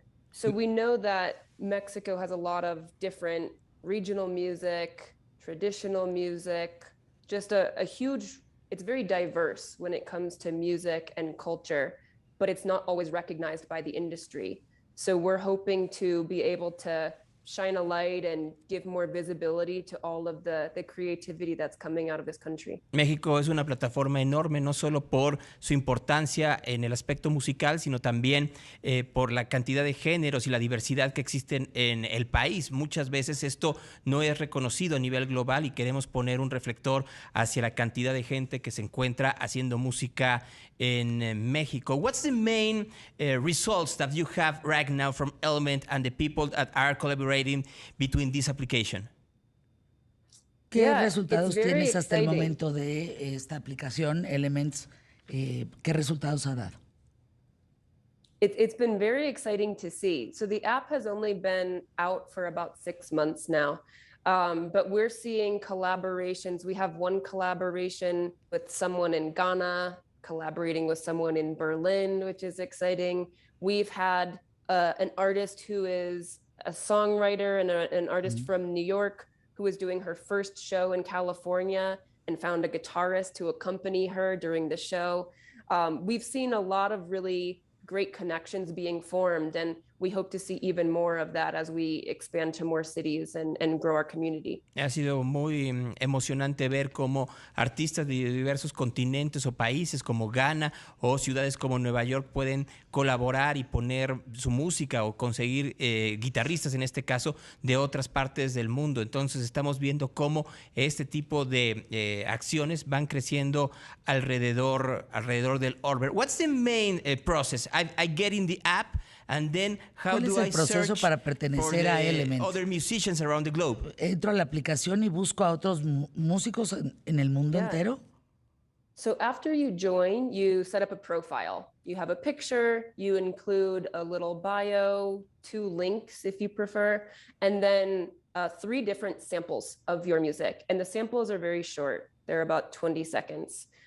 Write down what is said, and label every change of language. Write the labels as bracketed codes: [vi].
[en] So we know that Mexico has a lot of different regional music, traditional music, just a huge, it's very diverse when it comes to music and culture, but it's not always recognized by the industry. So we're hoping to be able to shine a light and give more visibility to all of the creativity that's coming out of this country. [es] México es una plataforma enorme, no solo por su importancia en el aspecto musical, sino también por la cantidad de géneros y la diversidad que existen en el país. Muchas veces esto no es reconocido a nivel global y queremos poner un reflector hacia la cantidad de gente que se encuentra haciendo música en México. [en] What's the main results that you have right now from El3ment and the people that are collaborating between this application? [es] ¿Qué resultados tienes hasta el momento de esta aplicación, El3ment? ¿Qué resultados ha dado? [en] It's been very exciting to see. So the app has only been out for about 6 months now. But we're seeing collaborations. We have one collaboration with someone in Ghana, collaborating with someone in Berlin, which is exciting. We've had an artist who is a songwriter and an artist from New York who was doing her first show in California and found a guitarist to accompany her during the show. We've seen a lot of really great connections being formed, and we hope to see even more of that as we expand to more cities and grow our community. [es] Ha sido muy emocionante ver cómo artistas de diversos continentes o países como Ghana o ciudades como Nueva York pueden colaborar y poner su música o conseguir guitarristas, en este caso, de otras partes del mundo. Entonces estamos viendo cómo este tipo de acciones van creciendo alrededor del orbe. [en] What's the main process? I get in the app. And then how do I search [es] para pertenecer a El3ment? [en] Other musicians around the globe? [es] Entro a la aplicación y busco a otros músicos en el mundo entero. [en] So after you join, you set up a profile. You have a picture, you include a little bio, 2 links if you prefer, and then 3 different samples of your music. And the samples are very short. They're about 20 seconds.